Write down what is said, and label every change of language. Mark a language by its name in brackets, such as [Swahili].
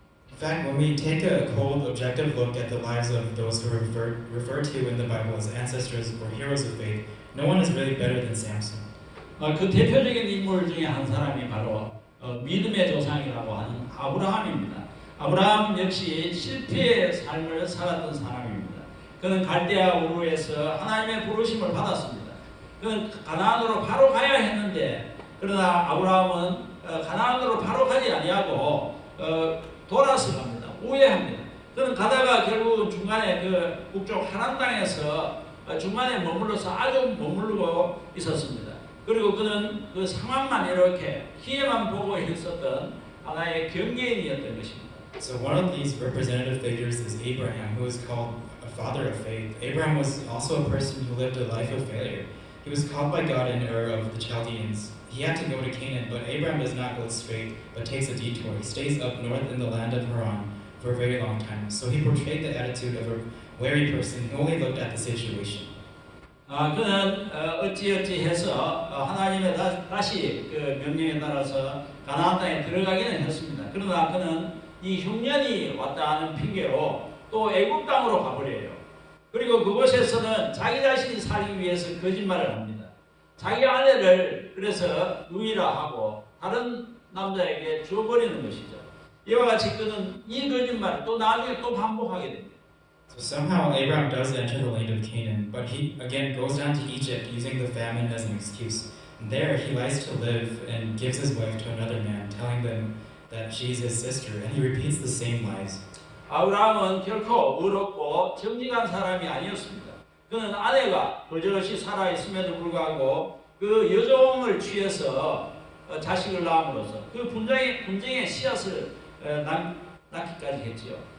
[English] In fact, when we take a cold, objective look at the lives of those who are referred to in the Bible as ancestors or heroes of faith, no one is really better than Samson. [Korean] 그 대표적인 인물 중에 한 사람이 바로 믿음의 조상이라고 하는 아브라함입니다. 아브라함 역시 실패의 삶을 살았던 사람입니다. 그는 갈대아 우르에서 하나님의 부르심을 받았습니다. 그는 가나안으로 바로 가야 했는데, 그러나 아브라함은 가나안으로 바로 가지 아니하고 돌아서 갑니다. 우회합니다. 그는 가다가 결국은 중간에 그 북쪽 하란 땅에서 중간에 머물러서 아주 머무르고 있었습니다. 그리고 그는 그 상황만 이렇게 기회만 보고 있었던 하나의 경계인이었던 것입니다. [English] So one of these representative figures is Abraham, who is called a father of faith. Abraham was also a person who lived a life of failure. He was called by God in Ur of the Chaldeans. He had to go to Canaan, but Abraham does not go straight, but takes a detour. He stays up north in the land of Haran for a very long time. So he portrayed the attitude of a wary person who only looked at the situation. [Korean] 그는 어찌해서 하나님의 다시 그 명령에 따라서 가나안 땅에 들어가기는 했습니다. 그러나 그는 이 흉년이 왔다는 핑계로 또 애굽 땅으로 가버려요. 그리고 그곳에서는 자기 자신이 살기 위해서 거짓말을 합니다. 자기 아내를 그래서 누이라 하고 다른 남자에게 줘버리는 것이죠. 이와 같이 그는 이 거짓말을 또 나중에 또 반복하게 됩니다. [English] So somehow Abraham does enter the land of Canaan, but he again goes down to Egypt using the famine as an excuse. And there he lies to live and gives his wife to another man, telling them that she's his sister, and he repeats the same lies. [Korean] 아브라함은 결코 의롭고 정직한 사람이 아니었습니다. 그는 아내가 버젓이 살아 있음에도 불구하고 그 여종을 취해서 자식을 낳음으로써 그 분쟁의 씨앗을 낳기까지 했지요.